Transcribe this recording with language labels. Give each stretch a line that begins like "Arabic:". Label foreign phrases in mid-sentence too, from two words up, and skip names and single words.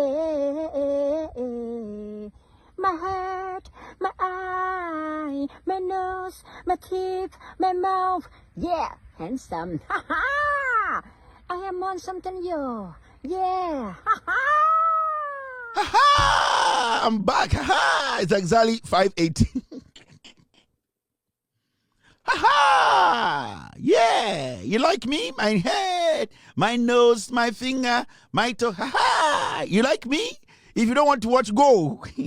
English: My head, my eye, my nose, my teeth, my mouth. Yeah. Handsome. Ha ha. I am on something yo. Yeah. Ha ha. Ha ha! I'm back. Ha ha! It's exactly 5:18. Ha ha! Yeah! You like me? My head, my nose, my finger, my toe. Ha ha! You like me? If you don't want to watch, go.